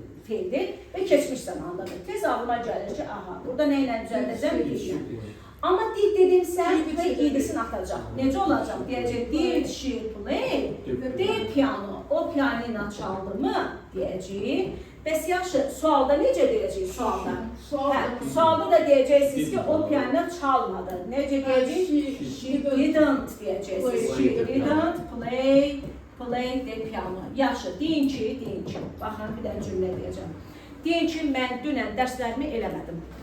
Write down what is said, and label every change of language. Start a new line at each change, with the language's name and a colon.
Azerbaijani: feildir və keçmiş zamandadır. Tez ağlıma gəlir ki, aha, burada nə ilə düzəldəcəm? Deyirəm. Amma did dedimsə, və idisini atacaq. Necə olacaq? Deyəcək,
English: did she play? Did piano.
Azerbaijani: O pianino çaldı mı? Deyəcək. Bəs yaxşı, sualda necə deyəcək sualda? Sualda da deyəcəksiniz ki, o piano çalmadı. Necə deyəcək?
English: She didn't
Azerbaijani: deyəcəksiniz.
English: She didn't play the piano.
Azerbaijani: Yaxşı, deyin ki, baxın, bir dənə cümlə deyəcəm. Deyin ki, mən dünən dərslərimi eləmədim.